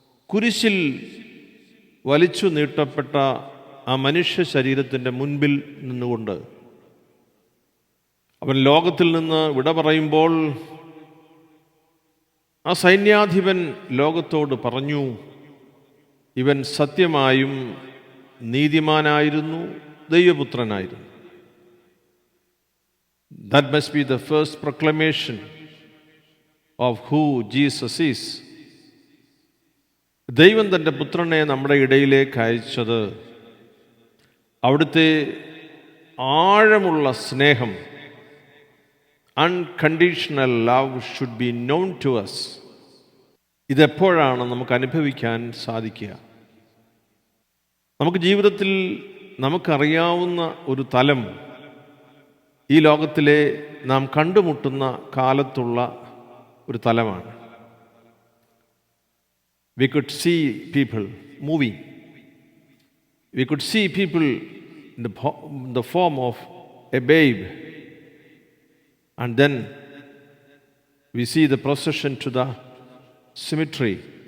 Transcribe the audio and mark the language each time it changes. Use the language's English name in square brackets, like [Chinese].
[Malayalam] കുരിശിൽ വലിച്ചു നീട്ടപ്പെട്ട ആ മനുഷ്യ ശരീരത്തിൻ്റെ മുൻപിൽ നിന്നുകൊണ്ട് അവൻ ലോകത്തിൽ നിന്ന് വിട പറയുമ്പോൾ ആ സൈന്യാധിപൻ ലോകത്തോട് പറഞ്ഞു, ഇവൻ സത്യമായും നീതിമാനായിരുന്നു, ദൈവപുത്രനായിരുന്നു. [English] That must be the first proclamation of who Jesus is. [Malayalam] ദൈവം തൻ്റെ പുത്രനെ നമ്മുടെ ഇടയിലേക്ക് അയച്ചത് അവിടുത്തെ ആഴമുള്ള സ്നേഹം, [English] Unconditional love should be known to us. [Malayalam] ഇതെപ്പോഴാണ് നമുക്ക് അനുഭവിക്കാൻ സാധിക്കുക? നമുക്ക് ജീവിതത്തിൽ നമുക്കറിയാവുന്ന ഒരു തലം ഈ ലോകത്തിലെ നാം കണ്ടുമുട്ടുന്ന കാലത്തുള്ള ഒരു തലമാണ്. [English] We could see people moving. We could see people in the form of a babe. And then we see the procession to the cemetery.